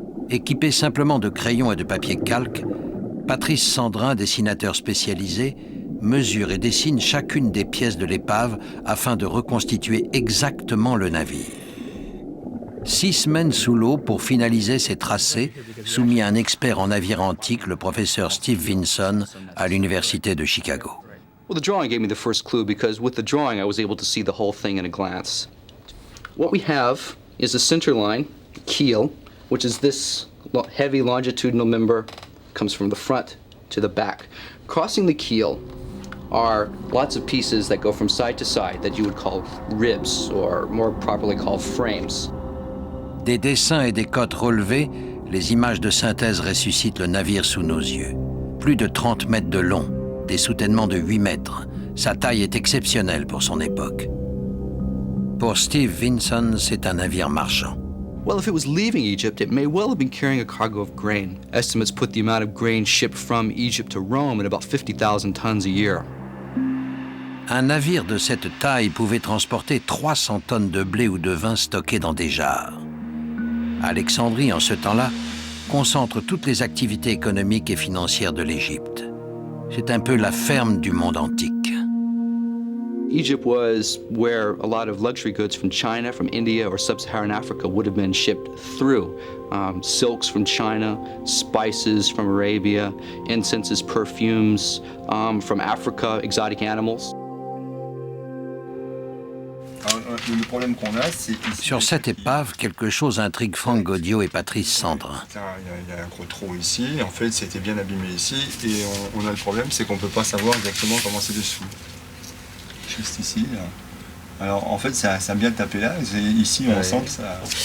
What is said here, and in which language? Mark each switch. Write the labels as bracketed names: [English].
[French] Équipé simplement de crayons et de papier calque, Patrice Sandrin, dessinateur spécialisé, mesure et dessine chacune des pièces de l'épave afin de reconstituer exactement le navire. 6 semaines sous l'eau pour finaliser ces tracés, soumis à un expert en navires antiques, le professeur Steve Vinson, à l'Université de Chicago. [English] Well, the drawing gave me the first clue because with the drawing I was able to see the whole thing in a glance. What we have is a center line, keel, which is this heavy longitudinal member, comes from the front to the back. Crossing the keel are lots of pieces that go from side to side that you would call ribs, or more properly called frames. [French] Des dessins et des cotes relevées, les images de synthèse ressuscitent le navire sous nos yeux. Plus de 30 mètres de long, des soutènements de 8 mètres. Sa taille est exceptionnelle pour son époque. Pour Steve Vinson, c'est un navire marchand. [English] Well, if it was leaving Egypt, it may well have been carrying a cargo of grain. Estimates put the amount of grain shipped from Egypt to Rome at about 50,000 tons a year. [French] Un navire de cette taille pouvait transporter 300 tonnes de blé ou de vin stockés dans des jarres. Alexandrie, en ce temps-là, concentre toutes les activités économiques et financières de l'Égypte. C'est un peu la ferme du monde antique. [English] Egypt was where a lot of luxury goods from China, from India, or sub-Saharan Africa would have been shipped through. Silks from China, spices from Arabia, incenses, perfumes from Africa, exotic animals. [French] Le problème qu'on a, c'est... Sur cette épave, quelque chose intrigue Franck Gaudio et Patrice Sandrin. Il y a un gros trou ici, en fait c'était bien abîmé ici, et on a le problème, c'est qu'on ne peut pas savoir exactement comment c'est dessous. Juste ici, là. Alors en fait ça a bien tapé là, ici on sent que ça...